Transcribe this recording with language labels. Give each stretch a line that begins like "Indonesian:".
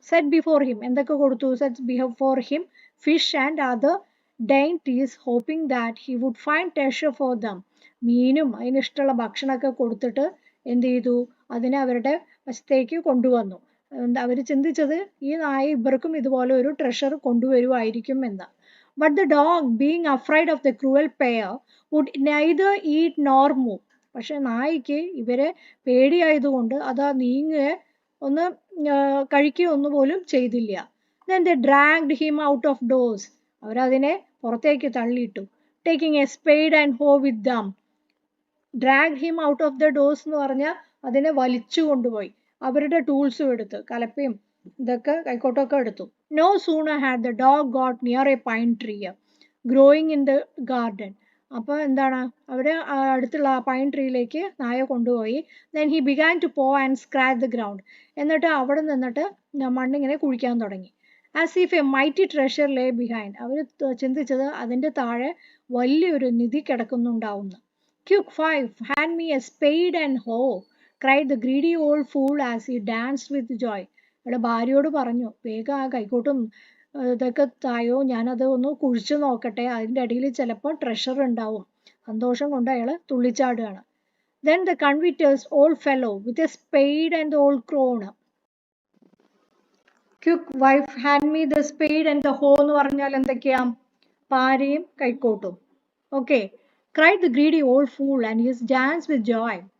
English: set before him,
Malayalam: എന്തൊക്കെ കൊടുത്തു,
English: Set before him fish and other dainties, hoping that he would find treasure for them.
Malayalam: മീനും അതിനിഷ്ടമുള്ള ഭക്ഷണമൊക്കെ കൊടുത്തിട്ട് എന്ത് ചെയ്തു, അതിനെ അവരുടെ വശത്തേക്ക് കൊണ്ടുവന്നു. അവർ ചിന്തിച്ചത് ഈ നായ ഇവർക്കും ഇതുപോലെ ഒരു ട്രഷർ കൊണ്ടുവരുമായിരിക്കും എന്ന്.
English: But the dog, being afraid of the cruel pair, would neither eat nor move.
Malayalam: പക്ഷെ നായ്ക്ക് ഇവരെ പേടിയായതുകൊണ്ട് അത് നീങ്ങുകയോ ഒന്ന് കഴിക്കുകയോ ഒന്നുപോലും ചെയ്തില്ല.
English: Then they dragged him out of doors.
Malayalam: അവരതിനെ പുറത്തേക്ക് തള്ളിയിട്ടു.
English: Taking a spade and hoe with them. Dragged him out of the doors
Malayalam: എന്ന് പറഞ്ഞാൽ അതിനെ വലിച്ചു കൊണ്ടുപോയി. അവരുടെ ടൂൾസും എടുത്ത്, കലപ്പയും ഇതൊക്കെ കൈക്കോട്ടൊക്കെ എടുത്തു.
English: No sooner had the dog got near a pine tree growing in the garden.
Malayalam: അപ്പോൾ എന്താണ്, അവർ അടുത്തുള്ള ആ പൈൻ ട്രീയിലേക്ക് നായ കൊണ്ടുപോയി.
English: Then he began to paw and scratch the ground.
Malayalam: എന്നിട്ട് അവിടെ നിന്നിട്ട് മണ്ണിങ്ങനെ കുഴിക്കാൻ തുടങ്ങി.
English: As if a mighty treasure lay behind.
Malayalam: അവർ ചിന്തിച്ചത് അതിൻ്റെ താഴെ വലിയൊരു നിധി കിടക്കുന്നുണ്ടാവുന്നു.
English: Quick, wife, hand me a spade and hoe, cried the greedy old fool as he danced with joy.
Malayalam: അവിടെ ഭാര്യയോട് പറഞ്ഞു, വേഗം ആ കൈക്കോട്ടും ഇതൊക്കെ തായോ, ഞാനത് ഒന്ന് കുഴിച്ചു നോക്കട്ടെ, അതിൻ്റെ അടിയിൽ ചിലപ്പോൾ ട്രഷർ ഉണ്ടാവും. സന്തോഷം കൊണ്ട് അയാൾ തുള്ളിച്ചാടുകയാണ്.
English: Then the convittous old fellow with a spade and the old crone. Quick, wife, hand me the spade and the hoe
Malayalam: എന്ന് പറഞ്ഞാൽ എന്തൊക്കെയാ, പാരയും കൈക്കോട്ടും.
English: Okay, cried the greedy old fool and he danced with joy.